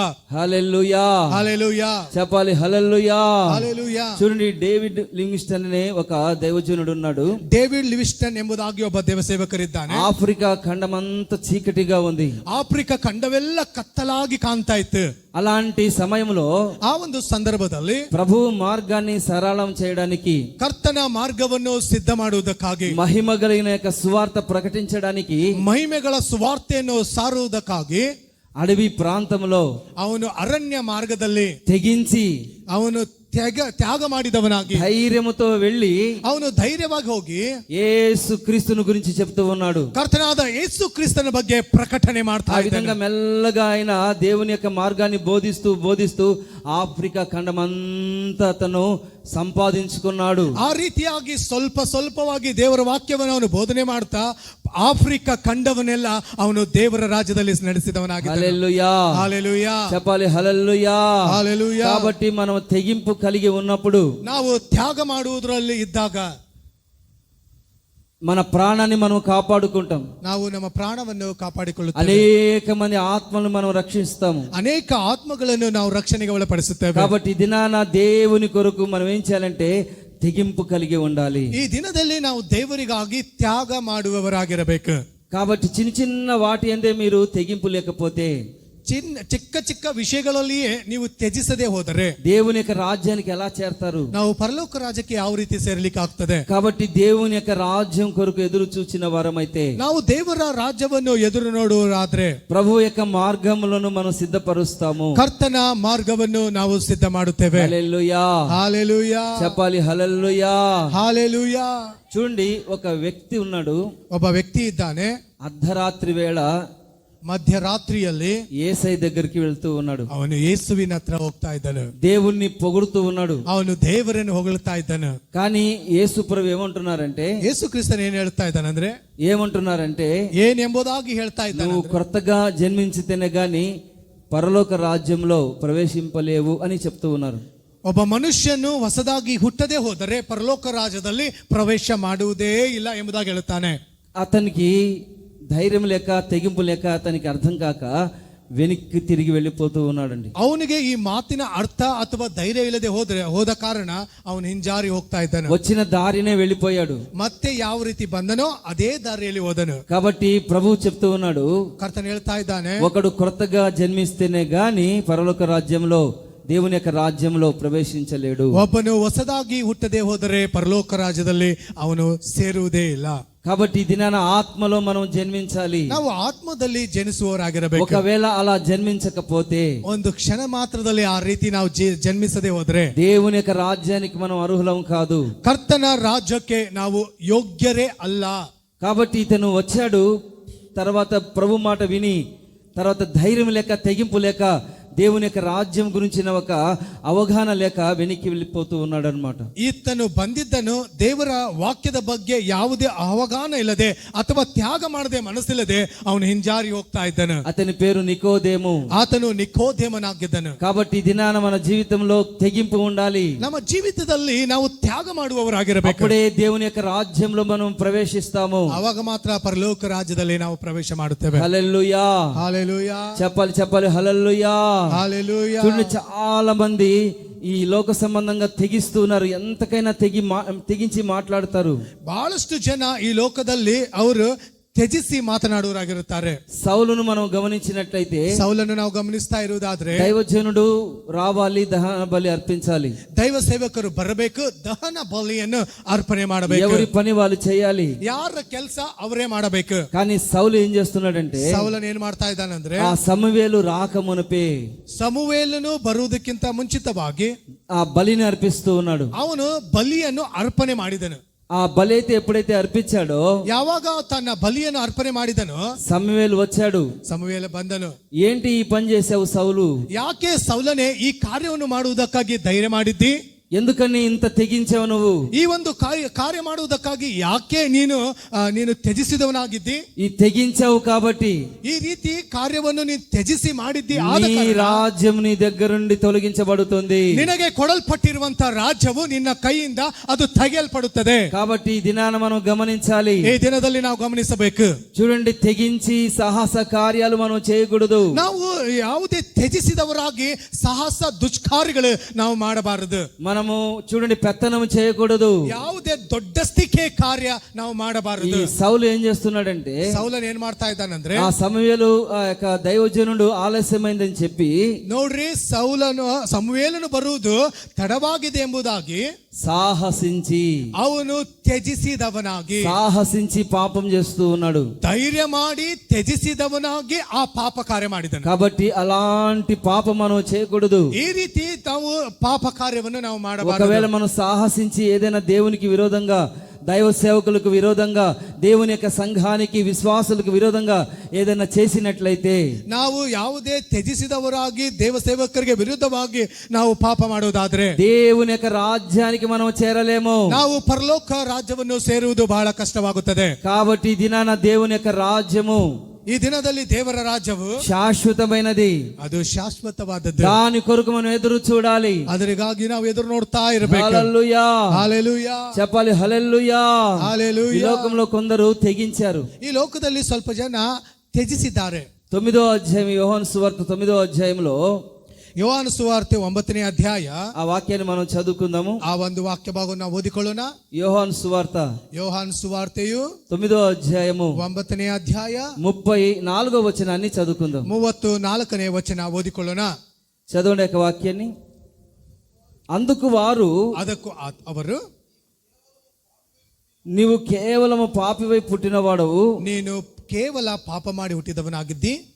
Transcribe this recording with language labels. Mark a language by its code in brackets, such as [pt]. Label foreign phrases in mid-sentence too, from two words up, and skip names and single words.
[te] హల్లెలూయా, హల్లెలూయా, చెప్పాలి హల్లెలూయా. హల్లెలూయా. చూడండి, డేవిడ్ లివింగ్స్టన్ అనే ఒక దైవజనుడు ఉన్నాడు. [kn] ಡೇವಿಡ್ ಲಿವಿಂಗ್ಸ್ಟನ್ ಎಂಬುದಾಗಿ ಒಬ್ಬ ದೇವ ಸೇವಕರಿದ್ದಾನೆ. [te] ఆఫ్రికా ఖండమంతా చీకటిగా ఉంది. [kn] ಆಫ್ರಿಕಾ ಖಂಡವೆಲ್ಲ ಕತ್ತಲಾಗಿ ಕಾಣ್ತಾ ಇತ್ತು. [te] అలాంటి సమయంలో [kn] ಆ ಒಂದು ಸಂದರ್ಭದಲ್ಲಿ [te] ప్రభు మార్గాన్ని సరళం చేయడానికి, [kn] ಕರ್ತನ ಮಾರ್ಗವನ್ನು ಸಿದ್ಧ ಮಾಡುವುದಕ್ಕಾಗಿ, [te] మహిమ కలిగిన యొక్క సువార్త ప్రకటించడానికి [kn] ಮಹಿಮೆಗಳ ಸುವಾರ್ತೆಯನ್ನು ಸಾರುವುದಕ್ಕಾಗಿ [te] అడవి ప్రాంతంలో [kn] ಅವನು ಅರಣ್ಯ ಮಾರ್ಗದಲ್ಲಿ [te] తెగించి [kn] ಅವನು ತ್ಯಾಗ ಮಾಡಿದವನಾಗಿ [te] ధైర్యముతో వెళ్ళి [kn] ಅವನು ಧೈರ್ಯವಾಗಿ ಹೋಗಿ [te] యేసు క్రీస్తుని గురించి చెప్తూ ఉన్నాడు. [kn] ಕರ್ತನಾದ ಯೇಸು ಕ್ರಿಸ್ತನ ಬಗ್ಗೆ ಪ್ರಕಟಣೆ ಮಾಡ್ತಾ [te] ఆ [kn] ಇದ್ದಾನೆ. [te] విధంగా మెల్లగా ఆయన దేవుని యొక్క మార్గాన్ని బోధిస్తూ బోధిస్తూ ఆఫ్రికా ఖండమంతా అతను సంపాదించుకున్నాడు. [kn] ಆ ರೀತಿಯಾಗಿ ಸ್ವಲ್ಪ ಸ್ವಲ್ಪವಾಗಿ ದೇವರ ವಾಕ್ಯವನ್ನು ಅವನು ಬೋಧನೆ ಮಾಡ್ತಾ ಆಫ್ರಿಕಾ ಖಂಡವನ್ನೆಲ್ಲ ಅವನು ದೇವರ ರಾಜ್ಯದಲ್ಲಿ ನಡೆಸಿದವನಾಗಿದ್ದಾನೆ. [te] హల్లెలూయా, హల్లెలూయా, చెప్పాలి హల్లెలూయా. హల్లెలూయా. కాబట్టి మనం తెగింపు కలిగి ఉన్నప్పుడు, [kn] ನಾವು ತ್ಯಾಗ ಮಾಡುವುದರಲ್ಲಿ ಇದ್ದಾಗ [te] మన ప్రాణాన్ని మనం కాపాడుకుంటాం. [kn] ನಾವು ನಮ್ಮ ಪ್ರಾಣವನ್ನು ಕಾಪಾಡಿಕೊಳ್ಳುತ್ತೇವೆ. [te] అనేక మంది ఆత్మలను మనం రక్షిస్తాము. [kn] ಅನೇಕ ಆತ್ಮಗಳನ್ನು ನಾವು ರಕ್ಷಣೆಗೆ ಒಳಪಡಿಸುತ್ತೇವೆ. [te] కాబట్టి ఈ దినాన దేవుని కొరకు మనం ఏం చేయాలంటే తెగింపు కలిగి ఉండాలి. [kn] ಈ ದಿನದಲ್ಲಿ ನಾವು ದೇವರಿಗಾಗಿ ತ್ಯಾಗ ಮಾಡುವವರಾಗಿರಬೇಕು. [te] కాబట్టి చిన్న చిన్న వాటి అందే మీరు తెగింపు లేకపోతే, [kn] ಚಿಕ್ಕ ಚಿಕ್ಕ ವಿಷಯಗಳಲ್ಲಿಯೇ ನೀವು ತ್ಯಜಿಸದೆ ಹೋದರೆ [te] దేవుని యొక్క రాజ్యానికి ఎలా చేరతారు? [kn] ನಾವು ಪರಲೋಕ ರಾಜ್ಯಕ್ಕೆ ಯಾವ ರೀತಿ ಸೇರಲಿಕ್ಕೆ ಆಗ್ತದೆ? [te] కాబట్టి దేవుని యొక్క రాజ్యం కొరకు ఎదురు చూచిన వారమైతే, [kn] ನಾವು ದೇವರ ರಾಜ್ಯವನ್ನು ಎದುರು ನೋಡುವರಾದ್ರೆ [te] ప్రభు యొక్క మార్గములను మనం సిద్ధపరుస్తాము. [kn] ಕರ್ತನ ಮಾರ್ಗವನ್ನು ನಾವು ಸಿದ್ಧ ಮಾಡುತ್ತೇವೆ. [te] హల్లెలూయా, హల్లెలూయా, చెప్పాలి హల్లెలూయా. హల్లెలూయా. చూడండి, ఒక వ్యక్తి ఉన్నాడు. [kn] ಒಬ್ಬ ವ್ಯಕ್ತಿ ಇದ್ದಾನೆ. [te] అర్ధరాత్రి వేళ [kn] ಮಧ್ಯರಾತ್ರಿಯಲ್ಲಿ [te] యేసయ్య దగ్గరికి వెళ్తూ ఉన్నాడు. [kn] ಅವನು ಯೇಸುವಿನ ಹತ್ರ ಹೋಗ್ತಾ ಇದ್ದನು. [te] దేవుణ్ణి పొగుడుతూ ఉన్నాడు. [kn] ಅವನು ದೇವರನ್ನು ಹೊಗಳ್ತಾ ಇದ್ದನು. [te] కానీ యేసు ప్రభు ఏమంటున్నారంటే, [kn] ಯೇಸು ಕ್ರಿಸ್ತನ್ ಏನ್ ಹೇಳ್ತಾ ಇದ್ದಾನಂದ್ರೆ, [te] ఏమంటున్నారంటే [kn] ಏನ್ ಎಂಬುದಾಗಿ ಹೇಳ್ತಾ ಇದ್ದಾನೆ, [te] నువ్వు కొత్తగా జన్మించితేనే గాని పరలోక రాజ్యంలో ప్రవేశింపలేవు అని చెప్తూ ఉన్నారు. [kn] ಒಬ್ಬ ಮನುಷ್ಯನು ಹೊಸದಾಗಿ ಹುಟ್ಟದೆ ಹೋದರೆ ಪರಲೋಕ ರಾಜ್ಯದಲ್ಲಿ ಪ್ರವೇಶ ಮಾಡುವುದೇ ಇಲ್ಲ ಎಂಬುದಾಗಿ ಹೇಳುತ್ತಾನೆ. [te] అతనికి ధైర్యం లేక తెగింపు లేక అతనికి అర్థం కాక వెనక్కి తిరిగి వెళ్ళిపోతూ ఉన్నాడండి. [kn] ಅವನಿಗೆ ಈ ಮಾತಿನ ಅರ್ಥ ಅಥವಾ ಧೈರ್ಯ ಇಲ್ಲದೆ ಹೋದ ಕಾರಣ ಅವನು ಹಿಂಜಾರಿ ಹೋಗ್ತಾ ಇದ್ದಾನೆ. [te] వచ్చిన దారినే వెళ్ళిపోయాడు. [kn] ಮತ್ತೆ ಯಾವ ರೀತಿ ಬಂದನೋ ಅದೇ ದಾರಿಯಲ್ಲಿ ಹೋದನು. [te] కాబట్టి ప్రభు చెప్తూ ఉన్నాడు, [kn] ಕರ್ತನ್ ಹೇಳ್ತಾ ಇದ್ದಾನೆ, [te] ఒకడు కొత్తగా జన్మిస్తేనే గాని పరలోక రాజ్యంలో దేవుని యొక్క రాజ్యంలో ప్రవేశించలేడు. [kn] ಒಬ್ಬನು ಹೊಸದಾಗಿ ಹುಟ್ಟದೆ ಹೋದರೆ ಪರಲೋಕ ರಾಜ್ಯದಲ್ಲಿ ಅವನು ಸೇರುವುದೇ ಇಲ್ಲ. [te] కాబట్టి ఈ దినాన ఆత్మలో మనం జన్మించాలి. [kn] ನಾವು ಆತ್ಮದಲ್ಲಿ ಜನಿಸುವವರಾಗಿರಬೇಕು. [te] ఒకవేళ అలా జన్మించకపోతే, [kn] ಒಂದು ಕ್ಷಣ ಮಾತ್ರದಲ್ಲಿ ಆ ರೀತಿ ನಾವು ಜನ್ಮಿಸದೆ ಹೋದ್ರೆ [te] దేవుని యొక్క రాజ్యానికి మనం అర్హులం కాదు. [kn] ಕರ್ತನ ರಾಜ್ಯಕ್ಕೆ ನಾವು ಯೋಗ್ಯರೇ ಅಲ್ಲ. [te] కాబట్టి ఇతను వచ్చాడు, తర్వాత ప్రభు మాట విని, తర్వాత ధైర్యం లేక తెగింపు లేక దేవుని యొక్క రాజ్యం గురించిన ఒక అవగాహన లేక వెనక్కి వెళ్ళిపోతూ ఉన్నాడు అనమాట. [kn] ಈತನು ಬಂದಿದ್ದನು ದೇವರ ವಾಕ್ಯದ ಬಗ್ಗೆ ಯಾವುದೇ ಅವಗಾಹನ ಇಲ್ಲದೆ ಅಥವಾ ತ್ಯಾಗ ಮಾಡದೆ ಮನಸ್ಸಿಲ್ಲದೆ ಅವನು ಹಿಂಜಾರಿ ಹೋಗ್ತಾ ಇದ್ದನು. [te] అతని పేరు నికోదేము. [kn] ಆತನು ನಿಕೋದೇಮನಾಗಿದ್ದನು. [te] కాబట్టి ఈ దినాన మన జీవితంలో తెగింపు ఉండాలి. [kn] ನಮ್ಮ ಜೀವಿತದಲ್ಲಿ ನಾವು ತ್ಯಾಗ ಮಾಡುವವರಾಗಿರಬೇಕು. [te] అప్పుడే దేవుని యొక్క రాజ్యంలో మనం ప్రవేశిస్తాము. [kn] ಅವಾಗ ಮಾತ್ರ ಪರಲೋಕ ರಾಜ್ಯದಲ್ಲಿ ನಾವು ಪ್ರವೇಶ ಮಾಡುತ್ತೇವೆ. [te] హల్లెలూయా, హల్లెలూయా, చెప్పాలి హల్లెలూయా. హల్లెలూయా. చూడండి, చాలా మంది ఈ లోక సంబంధంగా తెగిస్తున్నారు. ఎంతకైనా తెగించి మాట్లాడతారు. [kn] ಬಹಳಷ್ಟು ಜನ ಈ ಲೋಕದಲ್ಲಿ ಅವರು ತ್ಯಜಿಸಿ ಮಾತನಾಡುವರಾಗಿರುತ್ತಾರೆ. [te] సౌలును మనం గమనించినట్లయితే, [kn] ಸೌಲನ್ನು ನಾವು ಗಮನಿಸ್ತಾ ಇರುವುದಾದ್ರೆ, [te] దైవజనుడు రావాలి, దహన బలి అర్పించాలి. [kn] ದೈವ ಸೇವಕರು ಬರಬೇಕು, ದಹನ ಬಲಿಯನ್ನು ಅರ್ಪಣೆ ಮಾಡಬೇಕು. [te] ఎవరి పని వాళ్ళు చేయాలి. [kn] ಯಾರ ಕೆಲಸ ಅವರೇ ಮಾಡಬೇಕು. [te] కానీ సౌలు ఏం చేస్తున్నాడంటే, [kn] ಸೌಲನ್ ಏನ್ ಮಾಡ್ತಾ ಇದ್ದಾನಂದ್ರೆ, [te] ఆ సమూయేలు రాకమునుపే [kn] ಸಮುವೇಲನು ಬರುವುದಕ್ಕಿಂತ ಮುಂಚಿತವಾಗಿ [te] ఆ బలిని అర్పిస్తూ ఉన్నాడు. [kn] ಅವನು ಬಲಿಯನ್ನು ಅರ್ಪಣೆ ಮಾಡಿದನು. [te] ఆ బలి అయితే ఎప్పుడైతే అర్పించాడో, [kn] ಯಾವಾಗ ತನ್ನ ಬಲಿಯನ್ನು ಅರ್ಪಣೆ ಮಾಡಿದನು, [te] సమూయేలు వచ్చాడు. [kn] ಸಮುವೇಲ ಬಂದನು. [te] ఏంటి ఈ పని చేసావు సౌలు? [kn] ಯಾಕೆ ಸೌಲನೇ ಈ ಕಾರ್ಯವನ್ನು ಮಾಡುವುದಕ್ಕಾಗಿ ಧೈರ್ಯ ಮಾಡಿದ್ದಿ? [te] ఎందుకని ఇంత తెగించావు నువ్వు? [kn] ಈ ಒಂದು ಕಾರ್ಯ ಮಾಡುವುದಕ್ಕಾಗಿ ಯಾಕೆ ನೀನು ತ್ಯಜಿಸಿದವನಾಗಿದ್ದಿ? [te] ఈ తెగించావు కాబట్టి [kn] ಈ ರೀತಿ ಕಾರ್ಯವನ್ನು ನೀನು ತ್ಯಜಿಸಿ ಮಾಡಿದ್ದಿ. [te] నీ రాజ్యం నీ దగ్గర నుండి తొలగించబడుతుంది. [kn] ನಿನಗೆ ಕೊಡಲ್ಪಟ್ಟಿರುವಂತಹ ರಾಜ್ಯವು ನಿನ್ನ ಕೈಯಿಂದ ಅದು ತೆಗೆಯಲ್ಪಡುತ್ತದೆ. [te] కాబట్టి ఈ దినాన మనం గమనించాలి. [kn] ಈ ದಿನದಲ್ಲಿ ನಾವು ಗಮನಿಸಬೇಕು. [te] చూడండి, తెగించి సాహస కార్యాలు మనం చేయకూడదు. [kn] ನಾವು ಯಾವುದೇ ತ್ಯಜಿಸಿದವರಾಗಿ ಸಾಹಸ ದುಷ್ಕಾರ್ಯಗಳು ನಾವು ಮಾಡಬಾರದು. [te] మనము చూడండి, పెత్తనం చేయకూడదు. [kn] ಯಾವುದೇ ದೊಡ್ಡಸ್ತಿಕೆ ಕಾರ್ಯ ನಾವು ಮಾಡಬಾರದು. [te] ఈ సౌలు ఏం చేస్తున్నాడంటే, [kn] ಸೌಲನ್ ಏನ್ ಮಾಡ್ತಾ ಇದ್ದಾನಂದ್ರೆ, [te] ఆ సమూయేలు ఆ యొక్క దైవజనుడు ఆలస్యమైందని చెప్పి, [kn] ನೋಡ್ರಿ, ಸಮುವೇಲನು ಬರುವುದು ತಡವಾಗಿದೆ ಎಂಬುದಾಗಿ [te] సాహసించి [kn] ಅವನು ತ್ಯಜಿಸಿದವನಾಗಿ [te] సాహసించి పాపం చేస్తూ ఉన్నాడు. [kn] ಧೈರ್ಯ ಮಾಡಿ ತ್ಯಜಿಸಿದವನಾಗಿ ಆ ಪಾಪ ಕಾರ್ಯ ಮಾಡಿದನು. [te] కాబట్టి అలాంటి పాపం మనం చేయకూడదు. [kn] ಈ ರೀತಿ ನಾವು ಪಾಪ ಕಾರ್ಯವನ್ನು ನಾವು ಮಾಡಬಾರದು. [te] ఒకవేళ మనం సాహసించి ఏదైనా దేవునికి విరోధంగా, దైవ సేవకులకు విరోధంగా, దేవుని యొక్క సంఘానికి విశ్వాసులకు విరోధంగా ఏదైనా చేసినట్లయితే, [kn] ನಾವು ಯಾವುದೇ ತ್ಯಜಿಸಿದವರಾಗಿ ದೇವ ಸೇವಕರಿಗೆ ವಿರುದ್ಧವಾಗಿ ನಾವು ಪಾಪ ಮಾಡುವುದಾದ್ರೆ [te] దేవుని యొక్క రాజ్యానికి మనం చేరలేము. [kn] ನಾವು ಪರಲೋಕ ರಾಜ್ಯವನ್ನು ಸೇರುವುದು ಬಹಳ ಕಷ್ಟವಾಗುತ್ತದೆ. [te] కాబట్టి ఈ దినాన దేవుని యొక్క రాజ్యము, [kn] ಈ ದಿನದಲ್ಲಿ ದೇವರ ರಾಜ್ಯವು [te] శాశ్వతమైనది. [kn] ಅದು ಶಾಶ್ವತವಾದದ್ದು. [te] దాని కొరకు మనం ఎదురు చూడాలి. [kn] ಅದರಿಗಾಗಿ ನಾವು ಎದುರು ನೋಡ್ತಾ ಇರಬೇಕು. [te] హల్లెలూయా, హల్లెలూయా, చెప్పాలి హల్లెలూయా. ఈ హల్లెలూయా. లోకంలో కొందరు తెగించారు. [kn] ಈ ಲೋಕದಲ್ಲಿ ಸ್ವಲ್ಪ ಜನ ತ್ಯಜಿಸಿದ್ದಾರೆ. [te] 9వ అధ్యాయం, యోహాను సువార్త 9వ అధ్యాయంలో [kn] ಯೋಹಾನ ಸುವಾರ್ತೆ 9ನೇ ಅಧ್ಯಾಯ, [te] ఆ వాక్యాన్ని మనం చదువుకుందాము. [kn] ಆ ಒಂದು ವಾಕ್ಯ ಭಾಗವನ್ನು ನಾವು ಓದಿಕೊಳ್ಳೋಣ. [te] యోహాను సువార్త [kn] ಯೋಹಾನ ಸುವಾರ್ತೆಯು [te] 9వ అధ్యాయము [kn] 9ನೇ ಅಧ್ಯಾಯ [te] 34వ వచనాన్ని చదువుకుందాం. [kn] 34ನೇ ವಚನ ಓದಿಕೊಳ್ಳೋಣ. [te] చదవండి యొక్క వాక్యాన్ని. అందుకు వారు, [kn] ಅದಕ್ಕೂ ಅವರು, [te] నీవు కేవలము పాపివై పుట్టినవాడవు, [kn] ನೀನು ಕೇವಲ ಪಾಪ ಮಾಡಿ ಹುಟ್ಟಿದವನಾಗಿದ್ದಿ,